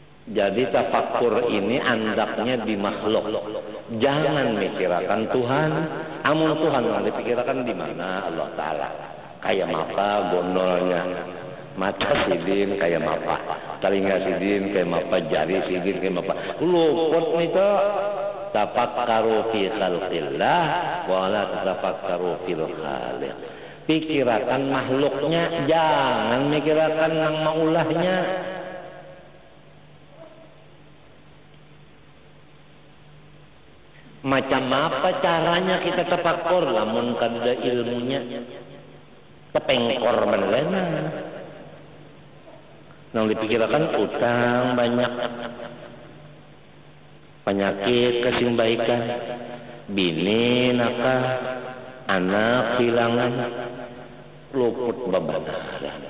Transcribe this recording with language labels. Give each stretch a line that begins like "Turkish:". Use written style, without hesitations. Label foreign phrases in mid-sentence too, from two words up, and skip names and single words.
Banjar: Jadi tafakkur ini andaknya di makhluk. Jangan mikirkan Tuhan. Amun Tuhan yang dipikirkan di mana Allah Ta'ala. Kayak mapa gondolnya. Mata sidin kayak mapa. Telinga sidin kayak mapa. Jari sidin kayak mapa. Luput nih tuh.
Arabic: تفكروا في خلق الله. ولا تفكروا في الخالق.
Banjar: Pikirkan makhluknya. Jangan mikirkan yang maulahnya. Macam apa caranya kita tafakkur lamun kada ilmunya tepengkor bener. Nang dipikirkan utang banyak, penyakit kesimbaikan, bini nakal, anak hilangan, luput bebanan.